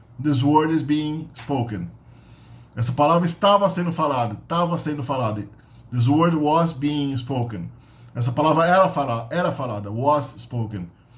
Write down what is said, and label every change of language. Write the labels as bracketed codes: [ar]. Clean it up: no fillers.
[en] This word is being spoken. [pt] Essa palavra estava sendo falada, estava sendo falada. [en] This word was being spoken. [pt] Essa palavra era falada, [en] was spoken.